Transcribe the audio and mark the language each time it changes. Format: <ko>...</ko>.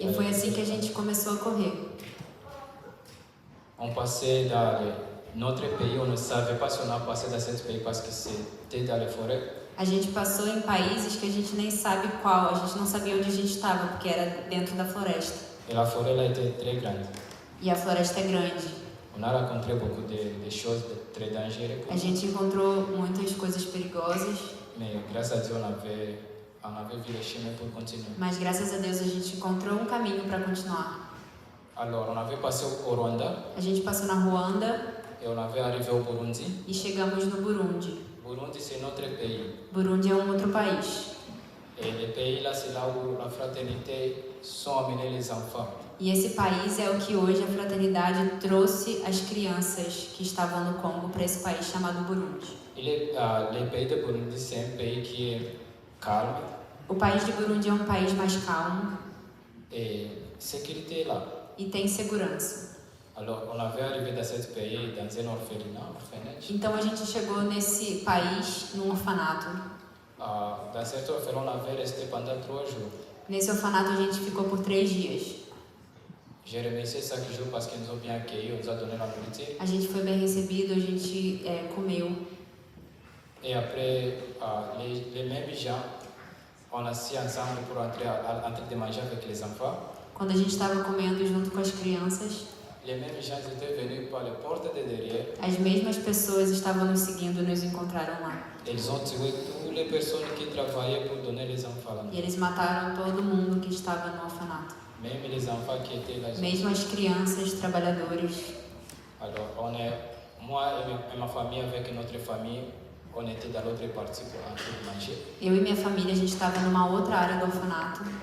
<pt>E foi assim que a gente começou a correr.</pt> <fr>On passait dans notre pays, on ne savait pas si on a passé dans ce pays parce que c'était dans les forêts.</fr> <pt>A gente passou em países que a gente nem sabe qual, a gente não sabia onde a gente estava, porque era dentro da floresta.</pt> <fr>Et la forêt là était très grande.</fr> <pt>E a floresta é grande.</pt> <fr>On a rencontré beaucoup de choses très dangereuses.</fr> <pt>A gente encontrou muitas coisas perigosas,</pt> <fr>Mais grâce à Dieu, on avait vu le chemin pour continuer.</fr> <pt>mas graças a Deus a gente encontrou um caminho para continuar.</pt> <fr>Alors, on avait passé au Rwanda</fr> <pt>A gente passou na Ruanda</pt> <fr>et on avait arrivé au Burundi.</fr> <pt>e chegamos no Burundi.</pt> <fr>Burundi, c'est notre pays.</fr> <pt>Burundi é um outro país.</pt> <fr>Et le pays là, c'est là où la fraternité sont amenés les enfants.</fr> <pt>E esse país é o que hoje a fraternidade trouxe as crianças que estavam no Congo para esse país chamado Burundi.</pt> <fr>Le pays de Burundi, c'est un pays qui est calme</fr> <pt>O país de Burundi é um país mais calmo</pt> <fr>et sécurité là.</fr> <pt>e tem segurança.</pt> <fr>Alors, on avait arrivé dans ce pays dans un orphelinat.</fr> <pt>Então a gente chegou nesse país num orfanato.</pt> <fr>Dans cet orphelinat, on avait resté pendant 3 jours.</fr> <pt>Nesse orfanato a gente ficou por 3 dias.</pt> <fr>J'ai remercié chaque jour parce qu'ils nous ont bien accueillis, on nous a donné la nourriture.</fr> <pt>A gente foi bem recebido, a gente comeu.</pt> <fr>Et après, les mêmes gens, on a assis ensemble pour entrer en train de manger avec les enfants.</fr> <pt>Quando a gente estava comendo junto com as crianças,</pt> <fr>Les mêmes gens étaient venus par la porte de derrière.</fr> <pt>as mesmas pessoas estavam nos seguindo e nos encontraram lá.</pt> <fr>Ils ont tué toutes les personnes qui travaillaient pour donner les enfants là.</fr> <pt>E eles mataram todo mundo que estava no orfanato.</pt> <fr>Même les enfants qui étaient là.</fr> <pt>Mesmo as crianças, trabalhadores.</pt> <fr>Alors, moi et ma famille, avec notre famille, on était dans l'autre partie pour entrer manger.</fr> <pt>Eu e minha família, a gente estava numa outra área do orfanato.</pt>